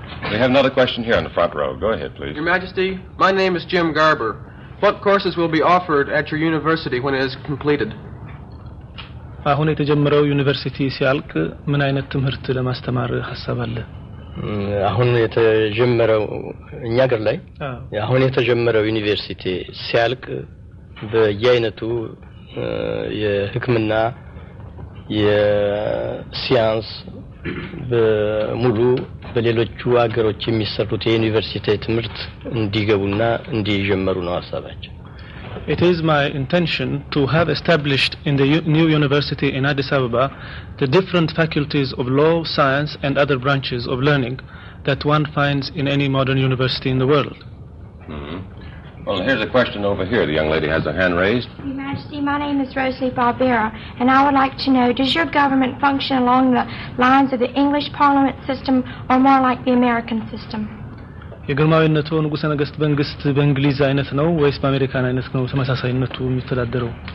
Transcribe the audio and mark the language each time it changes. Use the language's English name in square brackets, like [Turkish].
[English] We have another question here in the front row. Go ahead, please. Your Majesty, my name is Jim Garber. What courses will be offered at your university when it is completed? [Amharic] አሁን የተጀመረው ዩኒቨርሲቲ ሲያልቅ ምን አይነት ትምህርት ለማስተማር ሐሳብ አለ? አሁን የተጀመረው እኛ ሀገር ላይ አሁን የተጀመረው ዩኒቨርሲቲ ሲያልቅ በየአይነቱ የሕክምና የሳይንስ በሙሉ በሌሎቹ ሀገሮች የሚሰሩት የዩኒቨርሲቲ ትምህርት እንዲገቡና እንዲጀምሩ ነው ሐሳባችን [English] It is my intention to have established in the new university in Addis Ababa the different faculties of law, science and other branches of learning that one finds in any modern university in the world. Mm-hmm. Well, here's a question over here. The young lady has her hand raised. Your Majesty, my name is Rosalie Barbera, and I would like to know, does your government function along the lines of the English Parliament system or more like the American system? [Amharic] የግርማዊነቱ ንጉሠ ነገሥት መንግስት በእንግሊዝ አይነት ነው ወይስ በአሜሪካን አይነት ነው ተመሳሳይነቱ የሚተዳደረው?